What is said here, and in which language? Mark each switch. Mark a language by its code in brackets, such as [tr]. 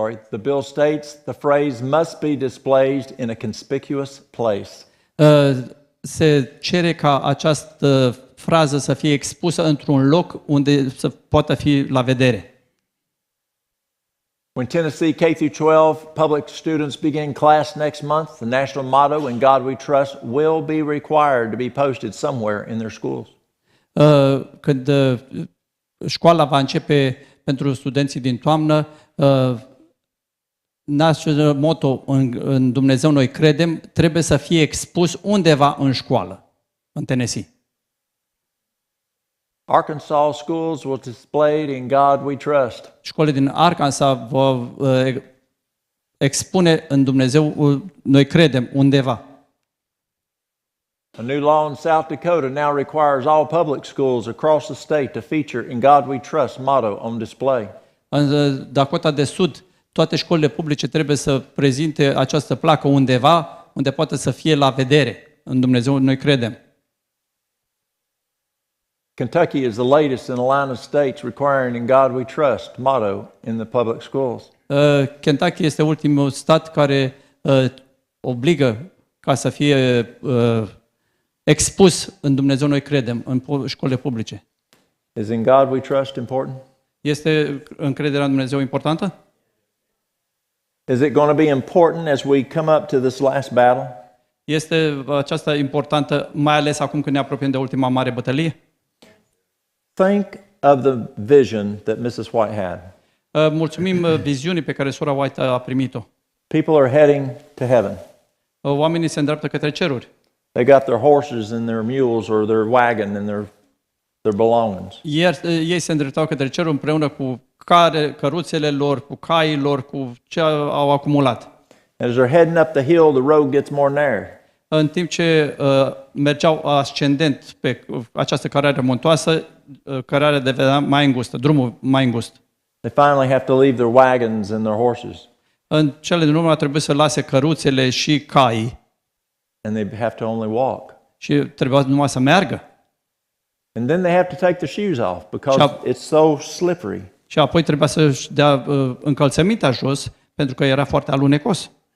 [en] The bill states the phrase must be displayed in a conspicuous place. [ro] Se cere ca această frază să fie expusă într-un loc unde să poată fi la vedere. [en] When Tennessee K-12 public students begin class next month, the national motto, "In God we trust," will be required to be posted somewhere in their schools. [ro] Când școala va începe pentru studenții din toamnă, [en] national motto [ro] în Dumnezeu noi credem trebuie să fie expus undeva în școală, în Tennessee. [en] Arkansas schools will display "In God we trust." [ro] Școlile din Arkansas vor expune în Dumnezeu noi credem undeva. [en] A new law in South Dakota now requires all public schools across the state to feature "In God we trust" motto on display. [ro] În Dakota de Sud, toate școlile publice trebuie să prezinte această placă undeva unde poate să fie la vedere. În Dumnezeu noi credem. [en] Kentucky is the latest in a line of states requiring "In God we trust" motto in the public schools. [ro] Kentucky este ultimul stat care obligă ca să fie expus în Dumnezeu noi credem în școlile publice. [en] Is "In God we trust" important? [ro] Este încrederea în Dumnezeu importantă? [en] Is it going to be important as we come up to this last battle? [ro] Este aceasta importantă mai ales acum când ne apropiem de ultima mare bătălie? [en] Think of the vision that Mrs. White had. [ro] Mulțumim viziunii pe care sora White a primit-o. [en] People are heading to heaven. [ro] Oamenii se îndreaptă către ceruri. [en] They got their horses and their mules or their wagon and their belongings. [ro] Ei se îndreptau către ceruri împreună cu căruțele lor, cu caii lor, cu ce au acumulat. [en] As they're heading up the hill, the road gets more narrow. [ro] În timp ce mergeau ascendent pe această cărare muntoasă, cărarea devenea mai îngustă, drumul mai îngust. [en] They finally have to leave their wagons and their horses. [ro] În cele din urmă trebuie să lase căruțele și caii. [en] And they have to only walk. [ro] Și trebuia numai să meargă. [en] And then they have to take their shoes off because it's so slippery. [ro] Și apoi trebuia să-și dea încălțămintea jos pentru că era foarte alunecos.